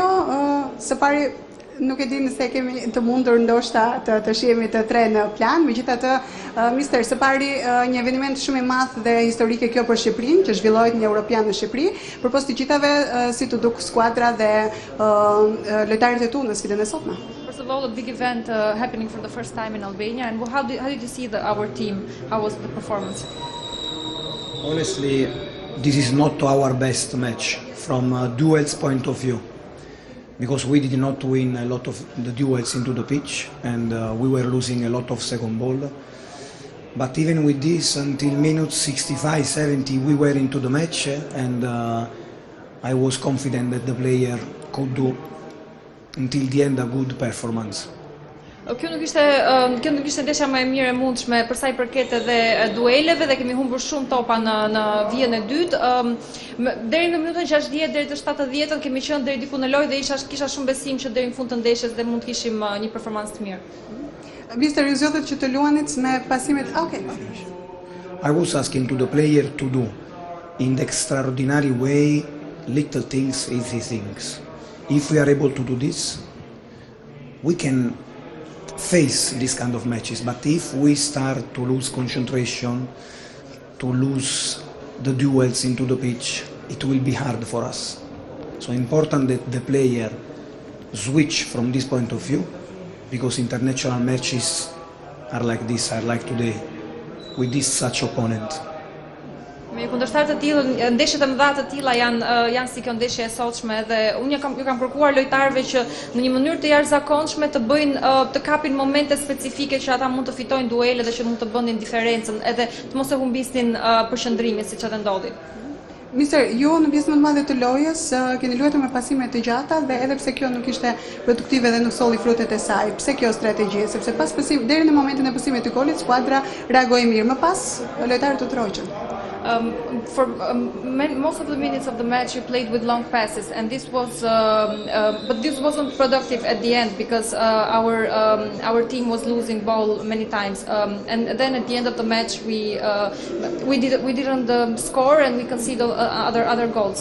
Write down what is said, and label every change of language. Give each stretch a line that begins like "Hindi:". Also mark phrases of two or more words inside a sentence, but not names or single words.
Albanian: Së pari, nuk e di nëse kemi të mundur ndoshta të shihemi të tre në plan, megjithatë, mister, së pari një eveniment shumë i madh dhe historike kjo për Shqipërinë, që zhvillohet një Europian në Shqipëri, përpos të gjithave si të duk skuadra dhe lojtarët e tu në sfidën e sotme.
English: First of all, a big event happening for the first time in Albania, and how did you see our team? How was the performance? Honestly, this is not our best match from a duels point of view, because we did not win a lot of the duels into the pitch, and we were losing a lot of second ball. But even with this, until minutes 65, 70, we were into the match, and I was confident that the player could do until the end a good performance.
Albanian: Kjo nuk ishte ndeshja më e mirë e mundshme për sa i përket edhe dueleve dhe kemi humbur shumë topa në vijën e dytë. Deri në minutën 60 deri të 70-ën kemi qenë deri diku në lojë dhe kisha shumë besim që deri në fund të ndeshjes dhe mund të kishim një performancë të mirë. Mister, ju zgjodhet që të luanit me pasimet.
English: I was asking to the player to do in the extraordinary way little things, easy things. If we are able to do this, we can face this kind of matches, but if we start to lose concentration, to lose the duels into the pitch, it will be hard for us. So important that the player switch from this point of view, because international matches are like this, are like today, with this such opponent.
Albanian: Me kundërshtar të tillë, ndeshjet e mëdha të tilla janë si kjo ndeshje e sotshme dhe unë ju kam kërkuar lojtarëve që në një mënyrë të jashtëzakonshme të kapin momente specifike që ata mund të fitojnë duele dhe që mund të bënin diferencën, edhe të mos e humbisnin përqendrimin siç edhe ndodhi. Mister, ju në pjesën më të madhe të lojës keni luajtur me pasime të gjata dhe edhe pse kjo nuk ishte produktive dhe nuk solli frutet e saj. Pse kjo strategji? Sepse pas deri në momentin e pasimit të golit skuadra reagoi mirë, më pas lojtarët u troqën.
English: for most of the minutes of the match you played with long passes, and this was, but this wasn't productive at the end because our team was losing ball many times, and then at the end of the match we didn't score and we conceded other goals.